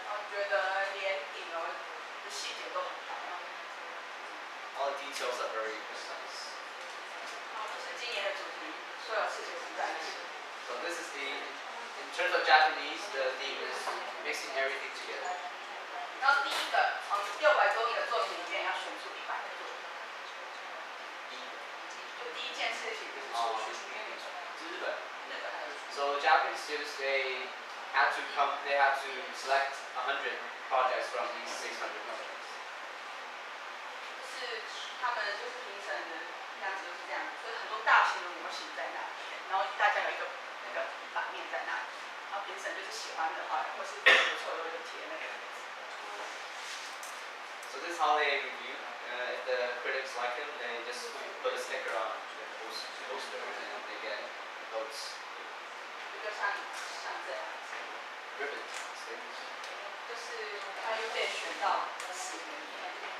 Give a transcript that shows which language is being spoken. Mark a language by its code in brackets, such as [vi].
[zh] 觉得连顶楼的细节都很漂亮。 [en] All the details are very precise. [zh] 然后这是今年的主题，所有事情是在一起。 [en] So this is in terms of Japanese, the theme is mixing everything together. [zh] 然后第一个从600多亿的作品里面要选出100个作品。就第一件事情就是出去里面那种。日本。 [en] So Japanese students they had to select 100 projects from these 600 projects. [zh] 就是他们就是评审的样子就是这样，所以很多大型的模型在那里，然后大家有一个那个版面在那里，然后评审就是喜欢的话，或是觉得不错的就贴那个名字。 [en] So this is how they review. If the critics like them, they just put a sticker on the poster and they get votes. [zh] 就像这样子。 [en] Ribbons, stickers. [zh] 就是他又被选到10名里面。